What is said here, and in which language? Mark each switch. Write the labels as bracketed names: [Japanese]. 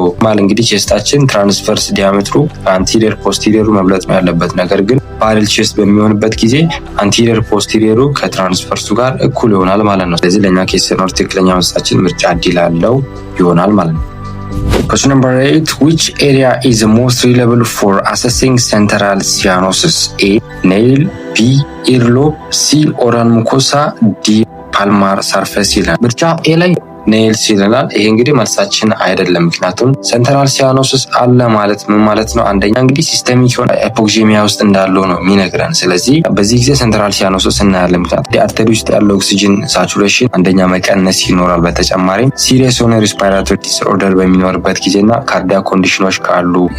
[Amharic] ማለት እንግዲህ ቼስታችን ትራንስቨርስ ዲያሜትሩ አንቲሪየር ፖስቴሪየሩ መብለጥ ነው ያለበት። ነገር ግን ባሬል ቼስት በሚሆንበት ጊዜ አንቲሪየር ፖስቴሪየሩ ከትራንስቨርሱ ጋር እኩል ይሆናል ማለት ነው። ስለዚህ ለኛ ኬስ ነው ትክክለኛ መልሳችን ምርጫ ዲ ላለው ይሆናል ማለት ነው። [English] Question number 8. Which area is the most reliable for assessing central cyanosis? A. Nail. B. Earlobe. C. Oral mucosa. D. palmar surface [Amharic] ይላል። ምርጫ ኤ ላይ ኔልስ ይላል። ይሄ እንግዲህ መልሳችን አይደለም። ምክንያቱም ሴንትራል ሲያኖሲስ አለ ማለት ምን ማለት ነው? አንደኛ እንግዲህ ሲስተሚክ የሆነ ሃይፖክሲሚያ ውስጥ እንዳለው ነው የሚነግረን። ስለዚህ በዚህ ጊዜ ሴንትራል ሲያኖሲስ እናያለን። ምክንያቱም አርተሪ ውስጥ ያለው ኦክሲጅን ሳቹሬሽን አንደኛ መቀነስ ይኖራል። በተጨማሪም ሲሪየስ የሆነ ሪስፓይራቶሪ ዲስኦርደር በሚኖርበት ጊዜና ካርዲያክ ኮንዲሽኖች ካሉ